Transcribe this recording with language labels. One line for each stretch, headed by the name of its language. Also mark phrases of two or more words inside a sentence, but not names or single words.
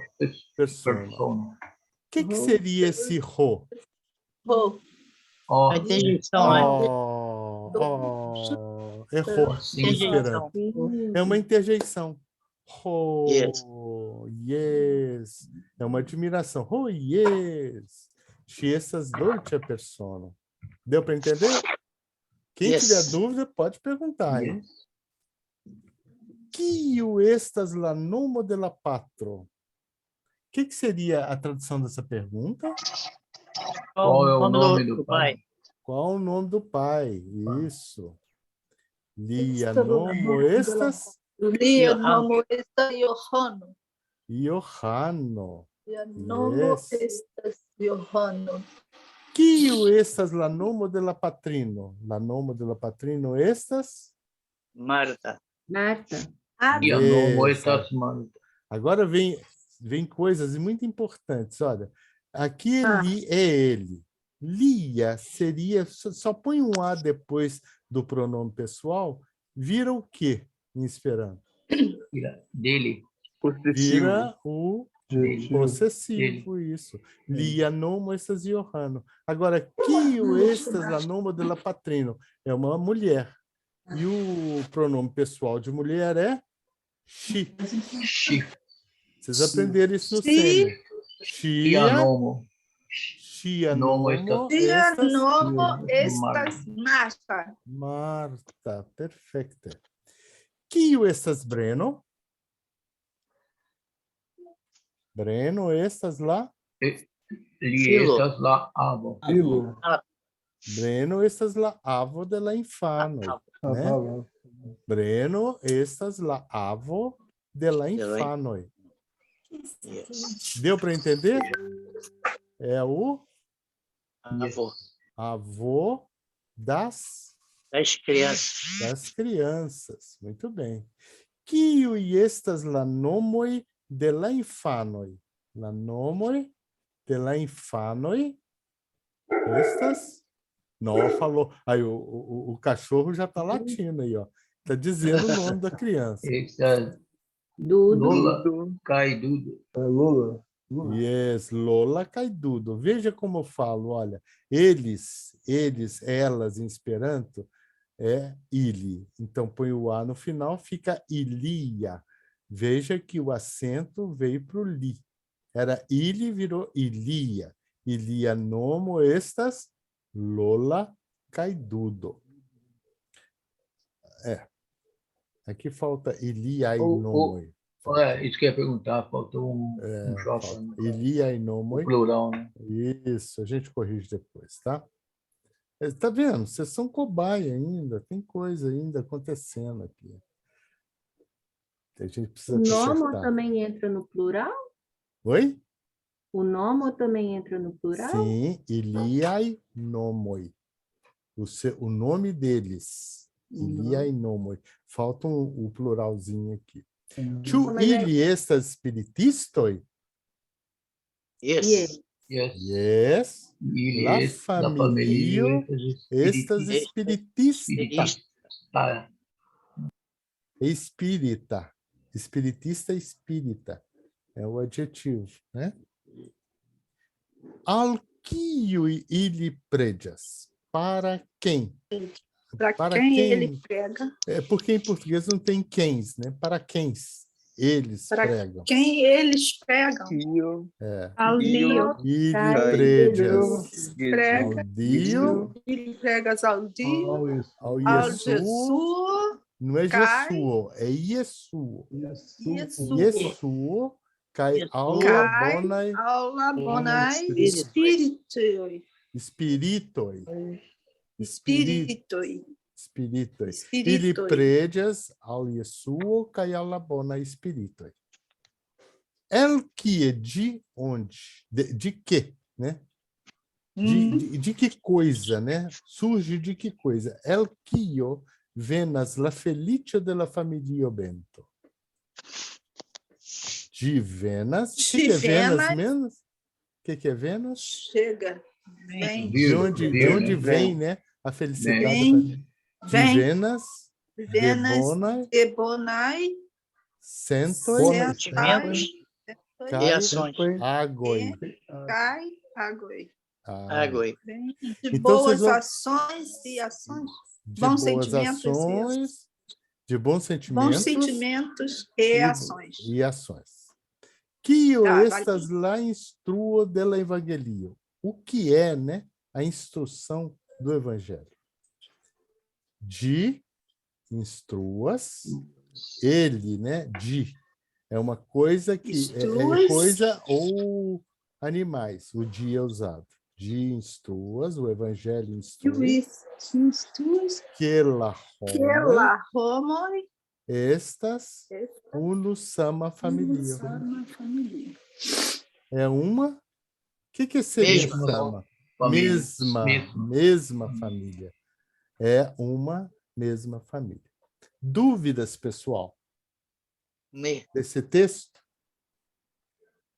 Esperanto: Persona. persono.
Portuguese: O que seria esse ro? Oh. Ó, A interjeição, né? Errou. Sim. Esperando. É uma interjeição. Ro,
English: Yes.
Portuguese: yes. É uma admiração.
Esperanto: Ro, yes. She estas dolce persona.
Portuguese: Deu para entender? Quem
English: Yes.
Portuguese: tiver dúvida, pode perguntar, hein?
Esperanto: Quio estas la nomo de la patro?
Portuguese: O que seria a tradução dessa pergunta? Qual é o nome do pai? Qual o nome do pai? Isso.
Esperanto: Lia nomo estas? Lia nomo estas Johanno. Johanno. Lia nomo
English: Yes.
Esperanto: estas Johanno. Quio estas la nomo de la patrino? La nomo de la patrino estas? Marta. Marta. Lia nomo
English: Yes.
Esperanto: estas Marta.
Portuguese: Agora vem vem coisas muito importantes. Olha, aqui é ele. Lia seria, só põe um A depois do pronome pessoal, vira o quê em esperanto? Dele. Vira o Adjetivo. possessivo, isso.
Esperanto: Lia nomo estas Johanno. Agora, quio estas la nomo de la patrino?
Portuguese: É uma mulher. E o pronome pessoal de mulher é she.
Esperanto: She.
Portuguese: Vocês aprenderam isso no
Esperanto: She.
Portuguese: sênior.
Esperanto: Tia nomo. Tia Nomo nomo Tia estas nomo estas Marta.
Portuguese: Marta. Perfeito.
Esperanto: Quio estas Breno? Breno estas la? Li estas la avo. Breno estas la avo de la infano.
Portuguese: Né?
Esperanto: Breno estas la avo de la infano.
Portuguese: Deu para entender? É o avô das crianças. Muito bem.
Esperanto: Quio estas la nomoi de la infanoi? La nomoi de la infanoi? Estas?
Portuguese: Não, falou. Aí o cachorro já está latindo aí, ó. Está dizendo o nome da criança.
Esperanto: Lola cai Dudo.
Portuguese: Lula. Yes,
Esperanto: Lola cai Dudo.
Portuguese: Veja como eu falo, olha. Eles, elas em esperanto é ili. Então põe o A no final, fica ilia. Veja que o acento veio para o li. Era ili, virou
Esperanto: ilia. Ilia nomo estas Lola cai Dudo.
Portuguese: Aqui falta ilia e nomoi. Isso que eu ia perguntar, faltou um Falta. Ilia e nomoi. Plural, né? Isso, a gente corrige depois, tá? Tá vendo? Vocês são cobaia ainda, tem coisa ainda acontecendo aqui. A gente precisa O nomo consertar. também entra no plural? Oi? O nomo também entra no plural? Sim,
Esperanto: iliai nomoi.
Portuguese: O nome deles.
Esperanto: Iliai nomoi.
Portuguese: Falta o pluralzinho aqui.
Esperanto: Tu ili estas spiritistoi?
English: Yes. Yes.
Esperanto: La familio estas spiritista.
Portuguese: Espírita. Espiritista espírita. É o adjetivo, né?
Esperanto: Al kiui ili pregas?
Portuguese: Para quem? Para quem ele prega? É porque em português não tem quens, né? Para quem eles Para pregam. quem eles pregam?
Esperanto: Ao Dio. Ili pregas.
Portuguese: Prega.
Esperanto: Ao Dio. Ele pregas ao Dio. Ao Ao Jesus. Jesus.
Portuguese: Não é
Esperanto: Cai.
Portuguese: Jesuo, é Iesuo. Jesus.
Esperanto: Iesuo cai aula bonai. Aula bonai. Espiritoi. Espiritoi. Espiritoi. Spiritoi. Spiritoi. Ili pregas ao Iesuo cai aula bonai spiritoi.
Portuguese: El que é de onde? De que, né? De que coisa, né? Surge de que coisa?
Esperanto: El quio venas la felicia della familia Bento. De Venas.
Portuguese: O que é Venas menos? O que é Venas? Chega. Vem. De onde vem, né? A felicidade. Vem.
Esperanto: De Venas. Venas. Debonai. Sentoi.
Portuguese: E ações.
Esperanto: Agoi. Cai. Agoi. Agoi. De
Portuguese: Então, boas vocês vão- ações e ações. De Bons boas sentimentos ações. De bons sentimentos. Bons sentimentos e ações. E ações. Quio Tá,
Esperanto: estas la instruo della evangelio.
Portuguese: O que é, né, a instrução do evangelho? De instruas, ele, né, de. É uma coisa que é Instruas. coisa ou animais. O de é usado. De instruas, o evangelho instrui.
Esperanto: Que la homoi. Estas unus sama familia.
Portuguese: É uma? O que seria Mesma
Esperanto: sama?
Portuguese: família. Mesma família. É uma mesma família. Dúvidas, pessoal? Desse texto?